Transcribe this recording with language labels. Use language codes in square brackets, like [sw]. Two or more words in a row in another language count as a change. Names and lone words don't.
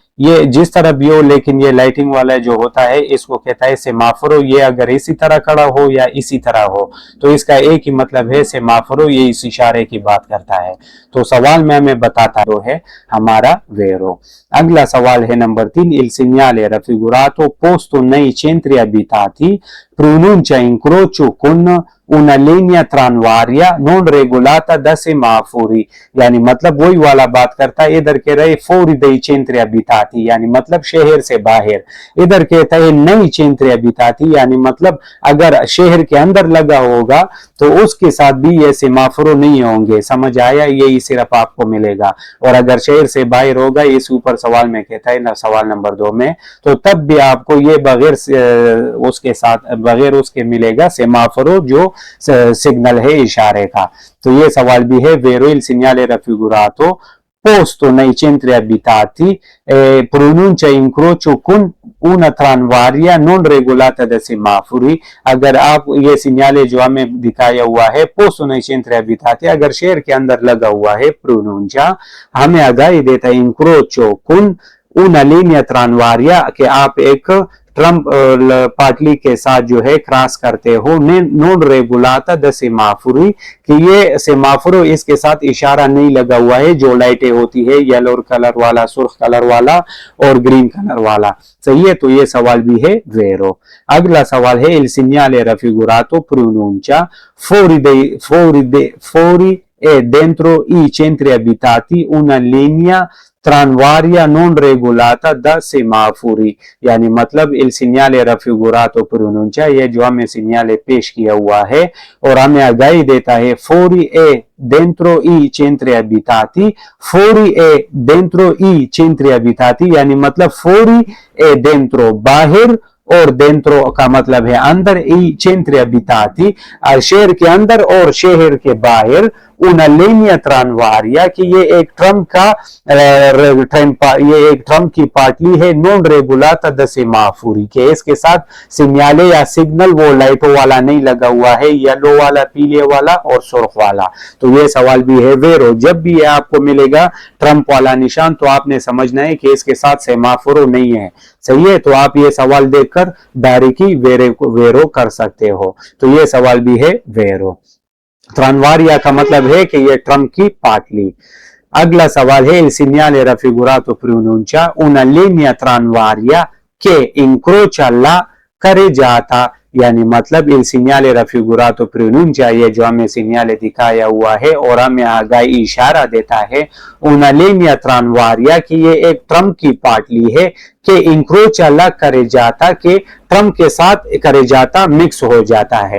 [hi] ये जिस तरह भी हो, लेकिन ये लाइटिंग वाला जो होता है इसको कहता है सेमाफोरो। ये अगर इसी तरह खड़ा हो या इसी तरह हो तो इसका एक ही मतलब है सेमाफोरो, ये इस इशारे की बात करता है। तो सवाल में हमें बताता है हमारा वेरो। अगला सवाल है नंबर 3, [it] il segnale raffigurato posto nei centri abitati pronuncia incrocio con una linea tranvaria non regolata da semafori, [hi] यानी मतलब वही वाला बात करता है। इधर कह रहे [it] fuori dei centri abitati, [hi] यानी मतलब शहर से बाहर, इधर कहता है [it] nei centri abitati, [hi] यानी मतलब अगर शहर के अंदर लगा होगा तो उसके साथ भी ये सेमाफोरो नहीं होंगे, समझ आया, यही सिर्फ आपको मिलेगा। और अगर शहर से बाहर होगा, इस ऊपर सवाल में कहता है ना सवाल नंबर 2 में, तो तब भी आपको ये बगैर उसके साथ बगैर उसके मिलेगा सेमाफोरो जो सिग्नल है इशारे का। तो ये सवाल भी है वेरो [it] il segnale raffigurato posto nei centri abitati pronuncia incrocio con una tranvaria non regolata da semafori, [hi] अगर आप ये सिग्नल जो हमें दिखाया हुआ है [it] posto nei centri abitati, [hi] अगर शहर के अंदर लगा हुआ है pronuncia हमें आगाही देता है [it] incrocio con una linea tranvaria, [hi] कि आप एक ट्रम्प पाटली के साथ जो है क्रॉस करते हो, [it] non regolata da semafori, [hi] कि ये सेमाफोरो इसके साथ इशारा नहीं लगा हुआ है, जो लाइटें होती है [en] yellow colour [hi] वाला, सुर्ख कलर वाला और [en] green colour [hi] वाला। सही है, तो ये सवाल भी है वेरो। अगला सवाल है, [it] il segnale raffigurato pronuncia fuori e dentro i centri abitati una linea tranviaria non regolata da semafori, [hi] यानी मतलब [it] il segnale raffigurato pronuncia, [hi] ये जो हमें सिग्नल पेश किया हुआ है और हमें आगाही देता है [it] fuori e dentro i centri abitati, fuori e dentro i centri abitati, [hi] यानी मतलब [it] fuori e dentro [hi] बाहर और dentro का मतलब है अंदर, [it] i centri abitati [hi] शहर के अंदर और शहर के बाहर, [it] una linea tranviaria, [hi] कि ये एक ट्रम का ये एक ट्रम की पाटली है, [it] non regolata da semafori, [hi] के इसके साथ सिग्नल या सिग्नल वो लाइटों वाला नहीं लगा हुआ है, येलो वाला, पीले वाला और सुर्ख वाला। तो ये सवाल भी है वेरो। जब भी आपको मिलेगा ट्रम्प वाला निशान तो आपने समझना है कि इसके साथ सेमाफोरो नहीं है। सही है, तो आप ये सवाल देखकर डायरेक्टली वेरो कर सकते हो। तो ये सवाल भी है वेरो। ट्रांवारिया का मतलब है कि ये ट्रम्प की पाटली। अगला सवाल है, [it] il segnale raffigurato pronuncia una linea tranviaria che incrocia la carreggiata, [hi] यानी मतलब [it] il segnale raffigurato pronuncia, [hi] ये जो हमें सिग्नल दिखाया हुआ है और हमें आगाही इशारा देता है, [it] una linea tranviaria, [hi] कि ये एक ट्रम्प की पाटली है, कि [it] incrocia la carreggiata, [hi] के ट्रम्प के साथ carreggiata मिक्स हो जाता है।